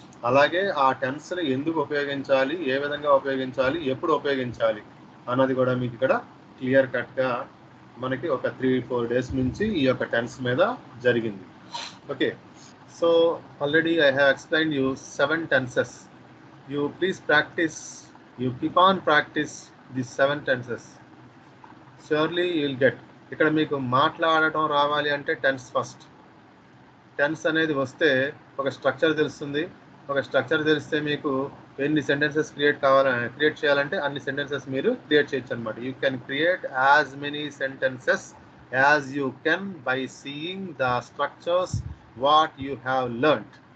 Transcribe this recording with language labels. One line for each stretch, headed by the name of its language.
Telugu: అలాగే ఆ టెన్స్ని ఎందుకు ఉపయోగించాలి, ఏ విధంగా ఉపయోగించాలి, ఎప్పుడు ఉపయోగించాలి అన్నది కూడా మీకు ఇక్కడ క్లియర్ కట్గా మనకి ఒక 3-4 డేస్ నుంచి ఈ యొక్క టెన్స్ మీద జరిగింది.
English: Okay, so already I have explained you 7 tenses. You please practice, you keep on practice these 7 tenses. Surely you will get.
Telugu: ఇక్కడ మీకు మాట్లాడటం రావాలి అంటే టెన్స్ ఫస్ట్. టెన్స్ అనేది వస్తే ఒక స్ట్రక్చర్ తెలుస్తుంది. ఒక స్ట్రక్చర్ తెలిస్తే మీకు ఎన్ని సెంటెన్సెస్ క్రియేట్ చేయాలంటే అన్ని సెంటెన్సెస్ మీరు క్రియేట్ చేయొచ్చు అనమాట.
English: You can create as many sentences as you can by seeing the structures what you have learned.